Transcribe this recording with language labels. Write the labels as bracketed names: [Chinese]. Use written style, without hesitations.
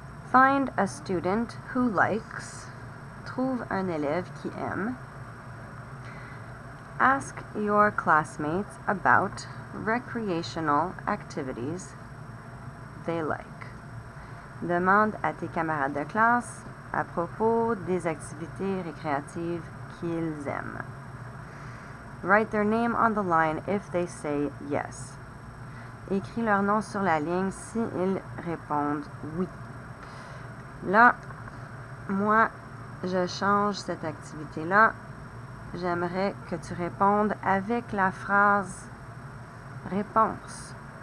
[English] Find a student who likes. [French] Trouve un élève qui aime. [English] Ask your classmates about recreational activities they like. [French] Demande à tes camarades de classe à propos des activités récréatives qu'ils aiment. [English] Write their name on the line if they say yes. [French] Écris leur nom sur la ligne s'ils répondent oui. Là, moi, je change cette activité-là. J'aimerais que tu répondes avec la phrase réponse.